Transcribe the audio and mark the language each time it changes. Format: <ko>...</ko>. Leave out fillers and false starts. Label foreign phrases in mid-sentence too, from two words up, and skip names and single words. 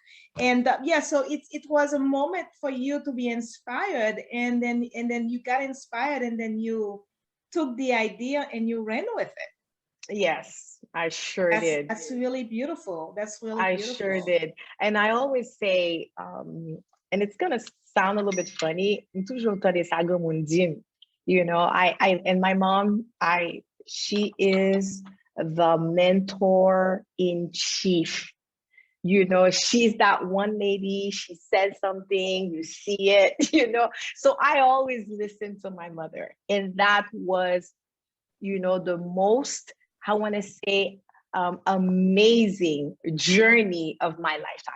<en>And yeah, so it was a moment for you to be inspired, and then you got inspired, and then you took the idea and you ran with it. Yes, I sure did. That's really beautiful. That's really I sure beautiful. did. And I always say, and it's gonna sound a little bit funny,</en> <ht>"M toujou tande sa gran moun dim."</ht> <en>You know, and my mom, she is the mentor in chief. You know, she's that one lady, she says something, you see it, you know. So I always listen to my mother. And that was, you know, the most, I want to say, amazing journey of my lifetime.</en>